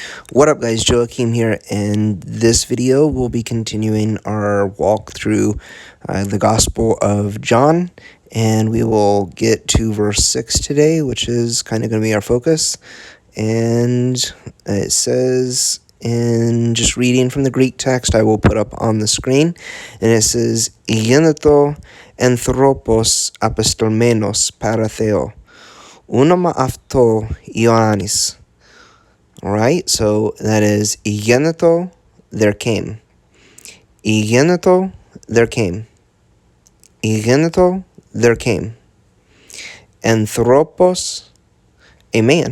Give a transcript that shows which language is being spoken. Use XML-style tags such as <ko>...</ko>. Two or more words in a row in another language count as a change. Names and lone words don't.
<en>What up guys, Joachim here, and this video we'll be continuing our walk through the Gospel of John, and we will get to verse 6 today, which is kind of going to be our focus. And it says, in just reading from the Greek text I will put up on the screen, and it says,</en> <el>"Γένετο άνθρωπος αποσταλμένος παρά Θεού, όνομα αυτό Ιωάννης."</el> <en>Alright, so that is Γένετο, there came. Γένετο, there came. Γένετο, there came. Anthropos, a man.</en>